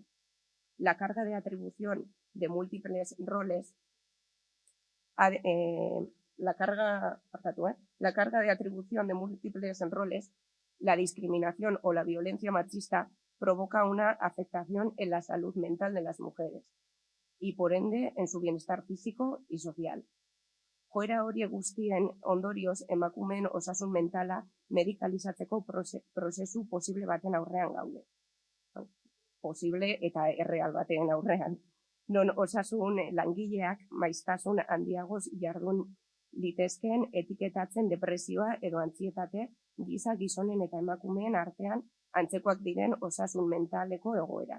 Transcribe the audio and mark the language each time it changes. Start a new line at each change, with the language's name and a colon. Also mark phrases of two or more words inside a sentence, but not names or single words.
Spanish: La carga de atribución de múltiples roles, la carga de atribución de múltiples roles, la discriminación o la violencia machista provoca una afectación en la salud mental de las mujeres y, por ende, en su bienestar físico y social.
Basque: Joera horiek guztien ondorioz emakumeen osasun mentala medikalizatzeko prozesu posible baten aurrean gaude. Posible eta erreal baten aurrean. Non osasun langileak maiztasun handiagoz jardun litezkeen etiketatzen depresioa edo antsietate giza gizonen eta emakumeen artean antzekoak diren osasun mentaleko egoerak.